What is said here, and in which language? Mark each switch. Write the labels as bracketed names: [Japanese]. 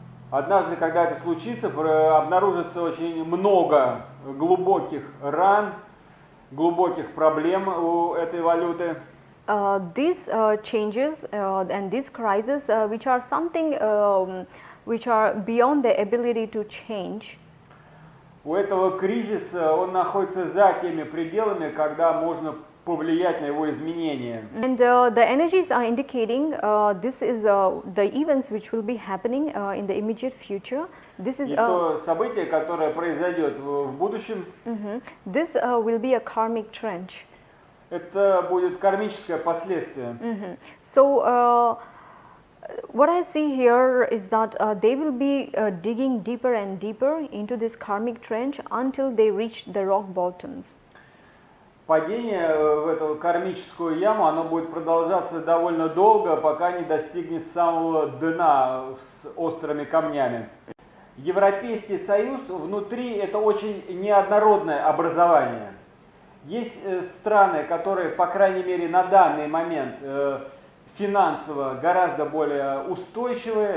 [Russian] Однажды, когда это случится, обнаружится очень много глубоких ран, глубоких проблем у этой валюты. [English] These changes and these crises, which are something which are beyond the ability to change. [Russian] У этого кризиса он находится за теми пределами, когда можно повлиять на его изменения. [English] And the energies are indicating this is the events which will be happening in the immediate future. This is [Russian] И то событие, которое произойдет в будущем, [English] this will be a karmic trench. [Russian] это будет кармическое последствие. [English] So what I see here is that they will be digging deeper and deeper into this karmic trench until they reach the rock bottoms. [Russian] Падение в эту кармическую яму, оно будет продолжаться довольно долго, пока не достигнет самого дна с острыми камнями. Европейский Союз внутри это очень неоднородное образование. Есть страны, которые, по крайней мере, на данный момент финансово гораздо более устойчивые.